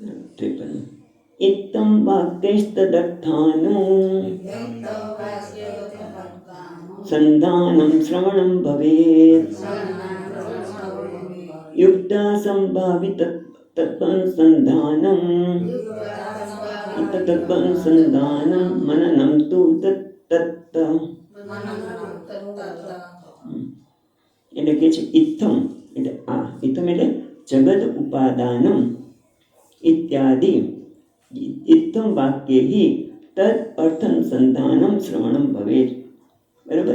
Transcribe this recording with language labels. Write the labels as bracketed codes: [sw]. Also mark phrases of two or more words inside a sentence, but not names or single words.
[sa] 53 इत्थं वाक्यैस्तदर्थानं संधानं श्रवणं भवेत् युक्ता संभावित तत्त्वानुसन्धानं तत्त्वानुसन्धानं मननं तु तत्तत् [gu] એટલે કે છે ઇત્થમ એટલે આ ઇત્થમ એટલે [sa] जगद उपादानम इत्यादि इत्थम वाक्ये तद अर्थानुसंधानम श्रवणम भवेत. [gu] બરાબર.